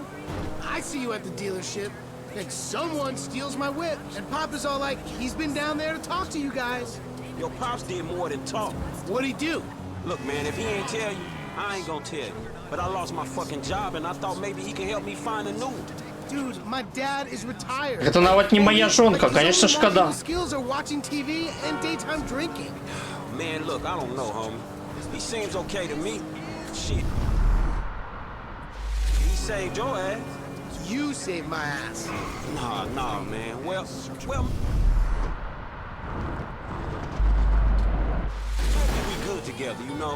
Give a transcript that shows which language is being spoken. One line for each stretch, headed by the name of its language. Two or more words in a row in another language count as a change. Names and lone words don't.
English: I see you at the dealership. And someone steals my whip. And Papa's all like, he's been down there to talk to you guys. Your Pops did more than talk. What'd he do? Look, man, if he ain't tell you, I ain't gonna tell you. But I lost my fucking job, and I thought maybe he can help me find a new one. Dude, my dad is retired.
Belarusian: Это нават не моя жонка, конечно, шкода.
English: Skills are watching TV and daytime drinking. Man, look, I don't know, homie. He seems okay to me. Shit. He saved your ass. You saved my ass. Nah, man. Well, maybe we good together, you know?